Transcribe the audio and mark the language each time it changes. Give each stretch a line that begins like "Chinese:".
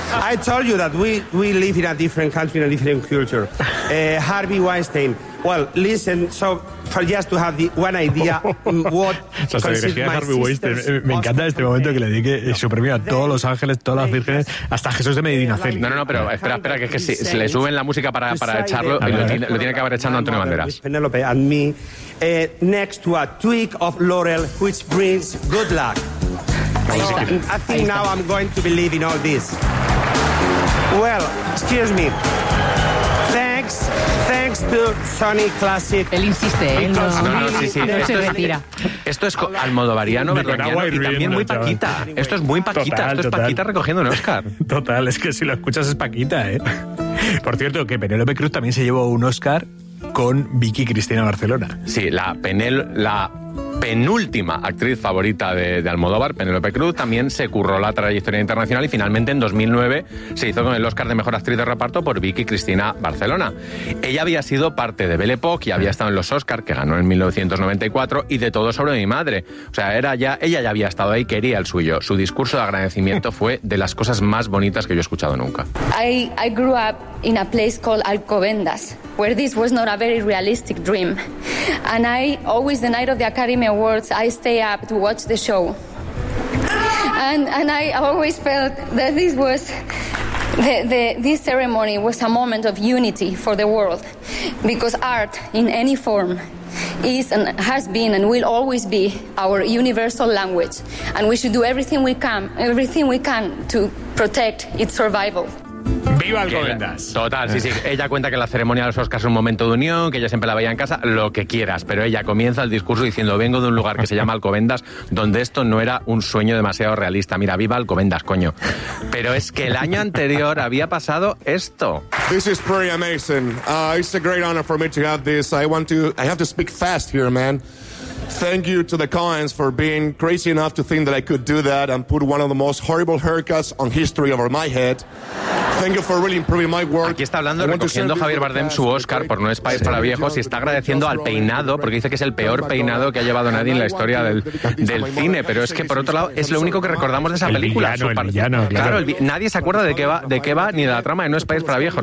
English: I told you that we live in a different country, in a different culture. Harvey Weinstein. Well, listen, so for just to have the one idea what Harvey Weinstein.
Spanish: Me encanta este momento que le dedique su premio a todos los ángeles, todas las vírgenes, hasta Jesús de Medinaceli. No, pero espera, que es que si le suben la música para echarlo, lo tiene que haber echando Antonio Banderas.
English: Penélope and me, next to a twig of laurel, which brings good luck. So, I think now I'm going to believe in all this. Well, excuse me. Thanks to Sony Classic.
Spanish: Él insiste, no se retira. Esto es almodovariano, verdoñano, y también muy Paquita. Esto es muy Paquita, Paquita recogiendo un Oscar. Total, es que si lo escuchas es Paquita, ¿eh? Por cierto, que Penélope Cruz también se llevó un Oscar con Vicky Cristina Barcelona. Sí, la penúltima actriz favorita de Almodóvar, Penélope Cruz, también se curró la trayectoria internacional y finalmente en 2009 se hizo con el Oscar de Mejor Actriz de Reparto por Vicky Cristina Barcelona. Ella había sido parte de Belle Époque y había estado en los Oscar, que ganó en 1994, y de Todo sobre mi madre. O sea, ella ya había estado ahí, quería el suyo. Su discurso de agradecimiento fue de las cosas más bonitas que yo he escuchado nunca.
English: I grew up in a place called Alcobendas, where this was not a very realistic dream. And I always, the night of the Academy Awards, I stay up to watch the show. And I always felt that this was, this ceremony was a moment of unity for the world. Because art, in any form, is and has been and will always be our universal language. And we should do everything we can to protect its survival.
Spanish: ¡Viva Alcobendas! Total, sí. Ella cuenta que la ceremonia de los Oscars es un momento de unión, que ella siempre la veía en casa, lo que quieras. Pero ella comienza el discurso diciendo: vengo de un lugar que se llama Alcobendas, donde esto no era un sueño demasiado realista. Mira, viva Alcobendas, coño. Pero es que el año anterior había pasado esto.
English: This is pretty amazing. It's a great honor for me to have this. I have to speak fast here, man. Thank you to the Coens for being crazy enough to think that I could do that and put one of the most horrible haircuts on history over my head. Thank you for really improving my work.
Spanish: Aquí está hablando recogiendo Javier Bardem su Oscar por No es país para viejos y está agradeciendo al peinado porque dice que es el peor peinado que ha llevado nadie en la historia del cine. Pero es que por otro lado es lo único que recordamos de esa película. Nadie se acuerda de qué va ni de la trama de No es país para viejos.